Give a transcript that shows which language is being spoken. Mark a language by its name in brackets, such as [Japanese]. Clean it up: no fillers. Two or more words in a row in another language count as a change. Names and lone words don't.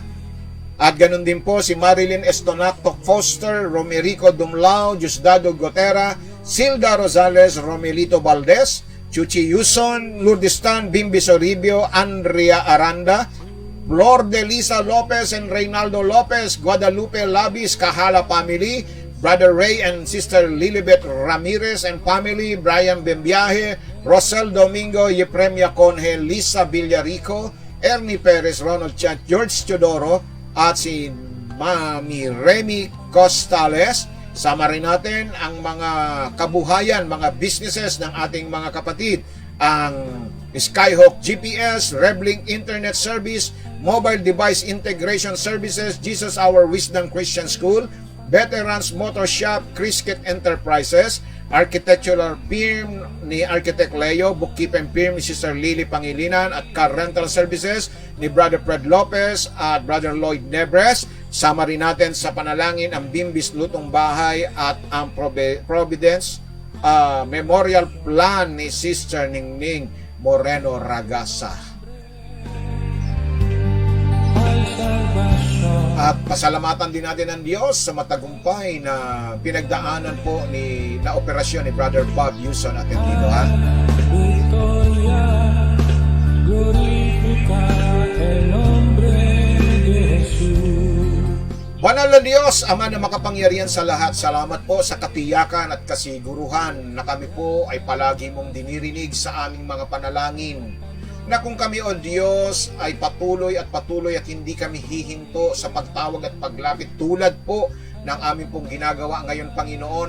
[Filipino] At ganoon din po si Marilyn Estonato Foster, Romerico Dumlao, Diosdado Gotera, Silda Rosales, Romelito Valdez, Chuchi Yuson, Lourdestan, Bimbi Soribio, Andrea Aranda, Flor de Lisa Lopez and Reynaldo Lopez, Guadalupe Labis, Kahala Family, Brother Ray and Sister Lilibet Ramirez and family, Brian Bembiahe, Rosel Domingo, Yepremia Conje, Lisa Villarico, Ernie Perez, Ronald Chat, George Teodoro, at si Mami Remy Costales. Sama rin natin ang mga kabuhayan, mga businesses ng ating mga kapatid, ang Skyhawk GPS, Rebling Internet Service, Mobile Device Integration Services, Jesus Our Wisdom Christian School, Veterans Motor Shop, Crisket Enterprises, [English] architectural firm [Filipino] ni Architect Leo, [English] bookkeeping firm [Filipino] ni Sister Lily Pangilinan, at [English] car rental services [Filipino] ni Brother Fred Lopez at Brother Lloyd Nebres. Sama rin natin sa panalangin ang Bimbis Lutong Bahay at ang Providence Memorial Plan ni Sister Ningning Moreno Ragasa. At pasalamatan din natin ang Diyos sa matagumpay na pinagdaanan po na operasyon ni Brother Bob Yuson Atendido, ha? [Spanish] Victoria, glorifica el nombre de Jesús. [Filipino] Banal na Diyos, Ama na makapangyarihan sa lahat, salamat po sa katiyakan at kasiguruhan na kami po ay palagi mong dinirinig sa aming mga panalangin. Na kung kami, O Diyos, ay patuloy at hindi kami hihinto sa pagtawag at paglapit tulad po ng aming pong ginagawa ngayon, Panginoon.